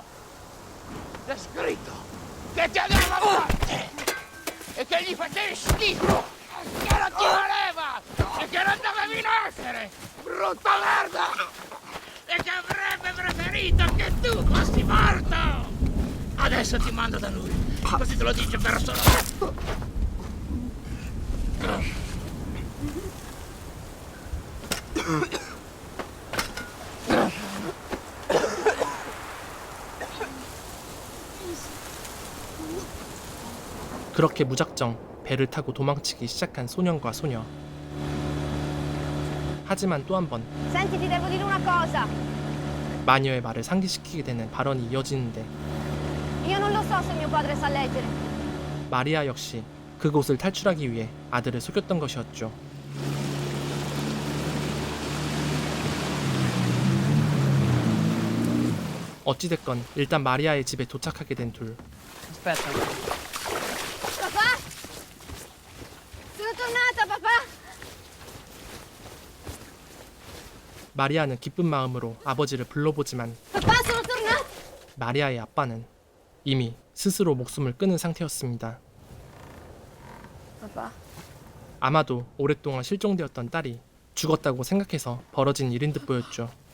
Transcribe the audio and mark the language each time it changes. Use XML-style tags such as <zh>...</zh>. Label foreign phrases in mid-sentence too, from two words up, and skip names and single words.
<it>C'è scritto che ti amava morte e che gli facevi schifo, che non ti voleva e che non dovevi nascere! Brutta merda! E che avrebbe preferito che tu fossi morto! Adesso ti mando da lui, così te lo dice personalmente.</it> <ko>그렇게 무작정 배를 타고 도망치기 시작한 소년과 소녀. 하지만 또 한 번</ko> <it>Senti, ti devo dire una cosa.</it> <ko>마녀의 말을 상기시키게 되는 발언이 이어지는데</ko> <it>Io non lo so se mio padre sa leggere.</it> <ko>마리아 역시 그곳을 탈출하기 위해 아들을 속였던 것이었죠. 어찌됐건 일단 마리아의 집에 도착하게 된 둘.</ko> <it>Aspetta. Papà? Sono tornata, papà!</it> <ko>마리아는 기쁜 마음으로 아버지를 불러보지만</ko> <it>Papà, sono tornata!</it> <ko>마리아의 아빠는 이미 스스로 목숨을 끊은 상태였습니다.</ko> <it>Papà,</it> <ko>아마도 오랫동안 실종되었던 딸이 죽었다고 생각해서 벌어진 일인 듯 보였죠.</ko>